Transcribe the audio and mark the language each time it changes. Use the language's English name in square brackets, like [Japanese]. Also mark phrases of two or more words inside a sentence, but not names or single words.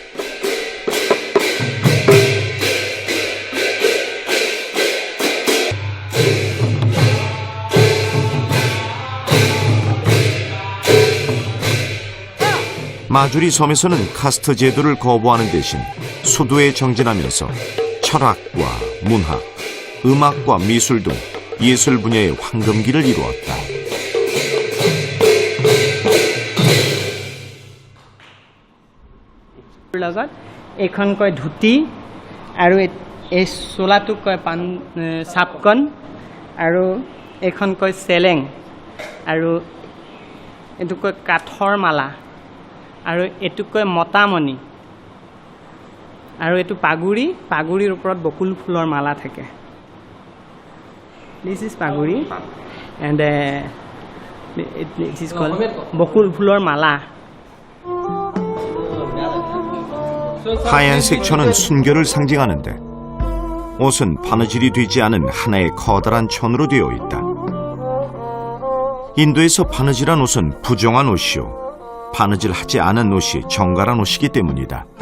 [Korean] 마주리 섬에서는 카스트 제도를 거부하는 대신 수도에 정진하면서 철학과 문학, 음악과 미술 등 예술 분야의 황금기를 이루었다. [Assamese] লগত এখন কয় ধুতি আৰু এই চোলাটোক কয় চাপকন আৰু এখন কয় চেলেং আৰু এইটো কয় কাঠৰ মালা আৰু এইটো কয় মতামণি আৰু এইটো পাগুৰিৰ ওপৰত বকুল ফুলৰ মালা থাকে [English] this is [Assamese] পাগুৰি [English] and it is called [Assamese] বকুল ফুলৰ মালা [Korean] 하얀색 천은 순결을 상징하는데 옷은 바느질이 되지 않은 하나의 커다란 천으로 되어 있다. 인도에서 바느질한 옷은 부정한 옷이요. 바느질하지 않은 옷이 정갈한 옷이기 때문이다.